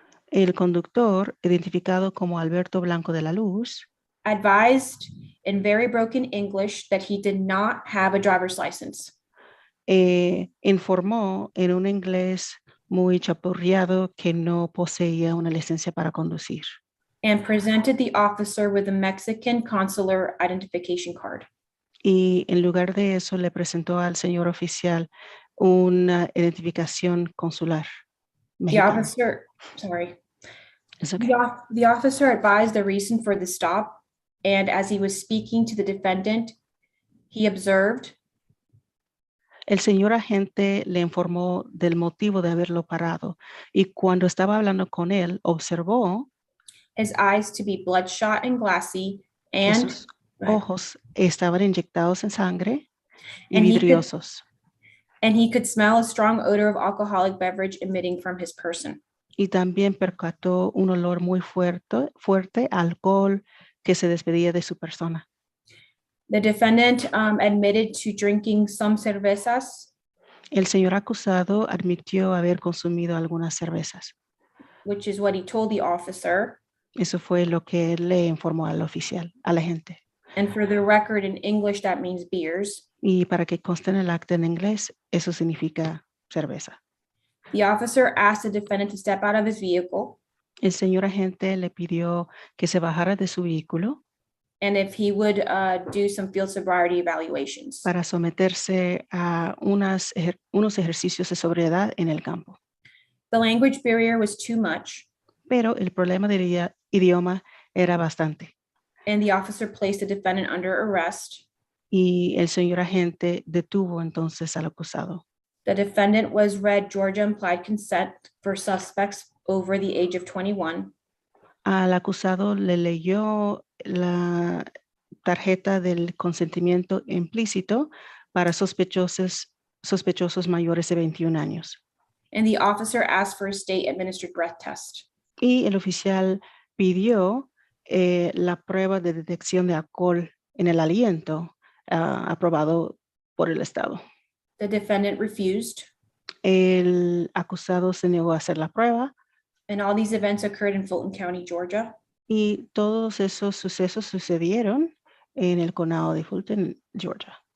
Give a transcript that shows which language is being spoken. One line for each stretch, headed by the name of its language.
Spanish: El conductor, identificado como Alberto Blanco de la Luz,
English: advised in very broken English that he did not have a driver's license.
Spanish: informó en un inglés muy chapurreado que no poseía una licencia para conducir.
English: And presented the officer with a Mexican consular identification card.
Spanish: Y en lugar de eso le presentó al señor oficial una identificación consular
English: The
Spanish: mexicana.
English: officer, sorry. It's okay. The officer advised the reason for the stop, and as he was speaking to the defendant, he observed
Spanish: El señor agente le informó del motivo de haberlo parado y cuando estaba hablando con él, observó
English: his eyes to be bloodshot and glassy,
Spanish: que
English: and
Spanish: sus ojos estaban inyectados en sangre y
English: And he could-
Spanish: vidriosos.
English: and he could smell a strong odor of alcoholic beverage emitting from his person.
Spanish: Y también percató un olor muy fuerte a alcohol que se despedía de su persona.
English: The defendant admitted to drinking some cervezas,
Spanish: El señor acusado admitió haber consumido algunas cervezas.
English: which is what he told the officer.
Spanish: Eso fue lo que él le informó al oficial, a la gente.
English: And for the record, in English, that means beers.
Spanish: Y para que conste en el acta en inglés, eso significa cerveza.
English: The officer asked the defendant to step out of his vehicle,
Spanish: El señor agente le pidió que se bajara de su vehículo
English: and if he would do some field sobriety evaluations.
Spanish: para someterse a unos ejercicios de sobriedad en el campo.
English: The language barrier was too much,
Spanish: Pero el problema del idioma era bastante.
English: and the officer placed the defendant under arrest.
Spanish: Y el señor agente detuvo entonces al acusado.
English: The defendant was read Georgia implied consent for suspects over the age of 21.
Spanish: Al acusado le leyó la tarjeta del consentimiento implícito para sospechosos mayores de 21 años.
English: And the officer asked for a state administered breath test.
Spanish: Y el oficial pidió la prueba de detección de alcohol en el aliento aprobado por el Estado.
English: The defendant refused,
Spanish: El acusado se negó a hacer la prueba
English: and all these events occurred in Fulton County, Georgia.
Spanish: y todos esos sucesos sucedieron en el condado de Fulton, Georgia.